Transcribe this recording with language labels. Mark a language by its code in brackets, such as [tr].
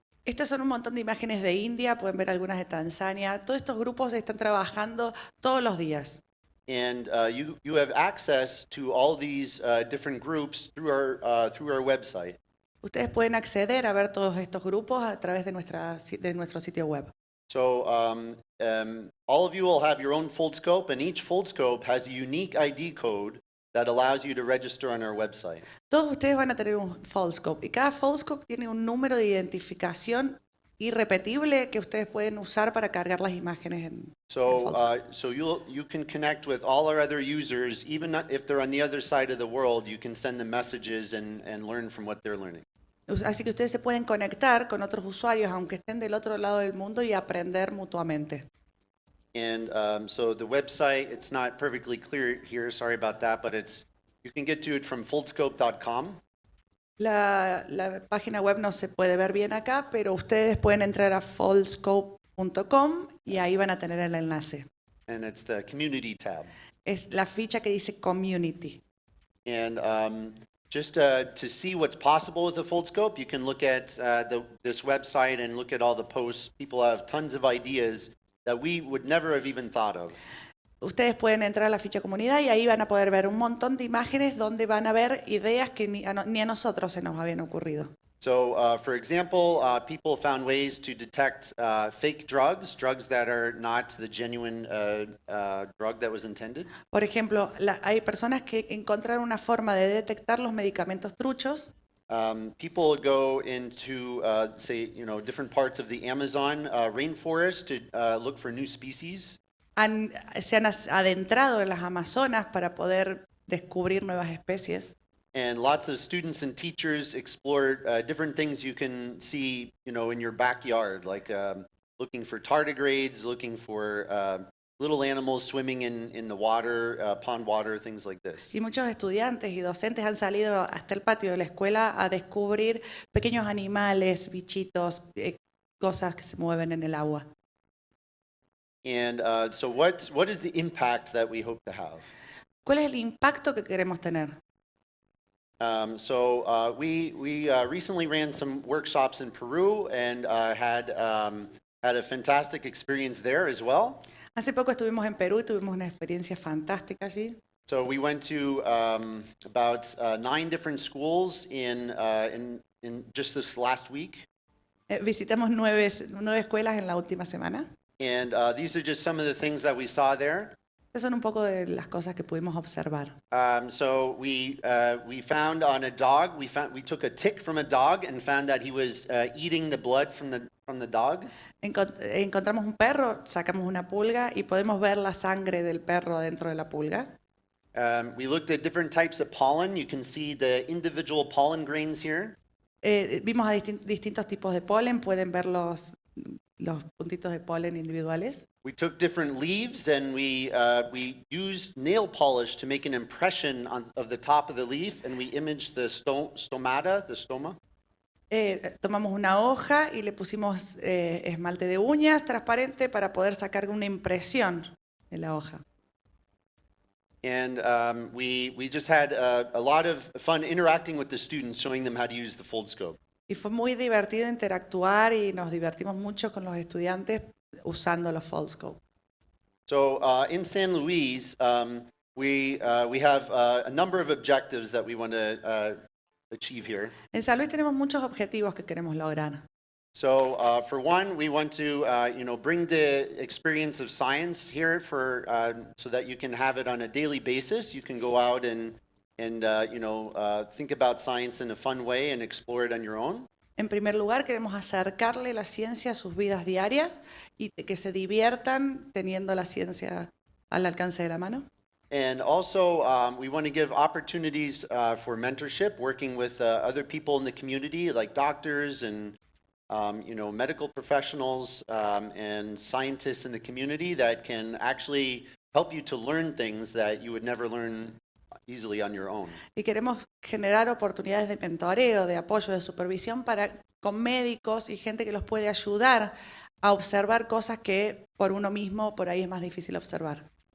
[es] Estas son un montón de imágenes de India, pueden ver algunas de Tanzania. Todos estos grupos están trabajando todos los días. [en] And you have access to all these different groups through our website. [es] Ustedes pueden acceder a ver todos estos grupos a través de nuestro sitio web. [en] So all of you will have your own Foldscope, and each Foldscope has a unique ID code that allows you to register on our website. [es] Todos ustedes van a tener un Foldscope y cada Foldscope tiene un número de identificación irrepetible que ustedes pueden usar para cargar las imágenes en Foldscope. [en] So you can connect with all our other users, even if they're on the other side of the world. You can send them messages and learn from what they're learning. [es] Así que ustedes se pueden conectar con otros usuarios aunque estén del otro lado del mundo y aprender mutuamente. [en] And so the website, it's not perfectly clear here, sorry about that, but you can get to it from foldscope.com. [es] La página web no se puede ver bien acá, pero ustedes pueden entrar a foldscope.com y ahí van a tener el enlace. [en] And it's the community tab. [es] Es la ficha que dice Community. [en] And just to see what's possible with the Foldscope, you can look at this website and look at all the posts. People have tons of ideas that we would never have even thought of. [es] Ustedes pueden entrar a la ficha comunidad y ahí van a poder ver un montón de imágenes donde van a ver ideas que ni a nosotros se nos habían ocurrido. [en] So, for example, people found ways to detect fake drugs that are not the genuine drug that was intended. [es] Por ejemplo, hay personas que encontraron una forma de detectar los medicamentos truchos. [en] People go into, say, different parts of the Amazon rainforest to look for new species. [es] Se han adentrado en las Amazonas para poder descubrir nuevas especies. [en] And lots of students and teachers explore different things you can see, in your backyard, like looking for tardigrades, looking for little animals swimming in the water, pond water, things like this. [es] Y muchos estudiantes y docentes han salido hasta el patio de la escuela a descubrir pequeños animales, bichitos, cosas que se mueven en el agua. [en] And so what is the impact that we hope to have? [es] ¿Cuál es el impacto que queremos tener? [en] So we recently ran some workshops in Peru and had a fantastic experience there as well. [es] Hace poco estuvimos en Perú y tuvimos una experiencia fantástica allí. [en] So we went to about 9 different schools in just this last week. [es] Visitamos 9 escuelas en la última semana. [en] And these are just some of the things that we saw there. [es] Estas son un poco de las cosas que pudimos observar. [en] So we found on a dog, we took a tick from a dog and found that he was eating the blood from the dog. [es] Encontramos un perro, sacamos una pulga y podemos ver la sangre del perro dentro de la pulga. [en] We looked at different types of pollen. You can see the individual pollen grains here. [es] Vimos a distintos tipos de polen, pueden ver los puntitos de polen individuales. [en] We took different leaves and we used nail polish to make an impression of the top of the leaf, and we imaged the stoma. [es] Tomamos una hoja y le pusimos esmalte de uñas transparente para poder sacar una impresión de la hoja. [en] And we just had a lot of fun interacting with the students, showing them how to use the Foldscope. [es] Y fue muy divertido interactuar y nos divertimos mucho con los estudiantes usando los Foldscope. [en] So in San Luis, we have a number of objectives that we want to achieve here. [es] En San Luis tenemos muchos objetivos que queremos lograr. [en] So for one, we want to bring the experience of science here so that you can have it on a daily basis. You can go out and think about science in a fun way and explore it on your own. [es] En primer lugar, queremos acercarle la ciencia a sus vidas diarias y que se diviertan teniendo la ciencia al alcance de la mano. [en] And also, we want to give opportunities for mentorship, working with other people in the community, like doctors and medical professionals and scientists in the community that can actually help you to learn things that you would never learn easily on your own. [es] Y queremos generar oportunidades de mentoreo, de apoyo, de supervisión con médicos y gente que los puede ayudar a observar cosas que por uno mismo por ahí es más difícil observar.